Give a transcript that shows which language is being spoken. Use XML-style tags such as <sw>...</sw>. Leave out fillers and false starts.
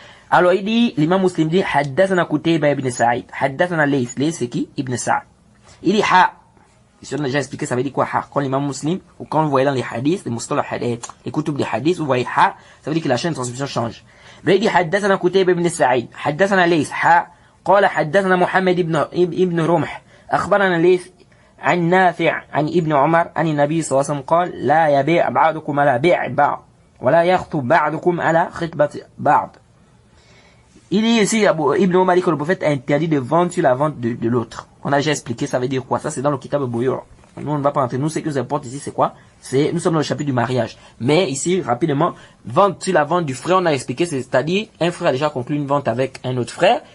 <fr>Alors il dit, l'imam muslim dit,</fr> <ar>haddathana Qutayba ibn Sa'id, haddathana Layth.</ar> <fr>Layth c'est qui? Ibn Sa'd. Il dit ha. Si on a déjà expliqué, ça veut dire quoi ha? Quand l'imam muslim, ou quand vous voyez dans les hadiths, les mustalah hadith, les kutub des hadiths, vous voyez ha, ça veut dire que la chaîne de transmission change. Mais il dit</fr> <ar>haddathana Qutayba ibn Sa'id, haddathana Layth ha, قال حدثنا محمد ابن رمح أخبرنا ليث عن نافع عن ابن عمر عن النبي صلى الله عليه وسلم قال لا يبيع بعضكم على بيع بعض ولا يخطب بعضكم على خطبة بعض.</ar> <fr>Il dit ici, Ibn Omar dit que le prophète a interdit de vendre sur la vente de l'autre. On a déjà expliqué, ça veut dire quoi? Ça, c'est dans le Kitab Bouyour. Nous, on ne va pas rentrer. Nous, ce qui nous importe ici, c'est quoi? Nous sommes dans le chapitre du mariage. Mais ici, rapidement, vente sur la vente du frère, on a expliqué, c'est-à-dire, un frère a déjà conclu une vente avec un autre frère.</fr>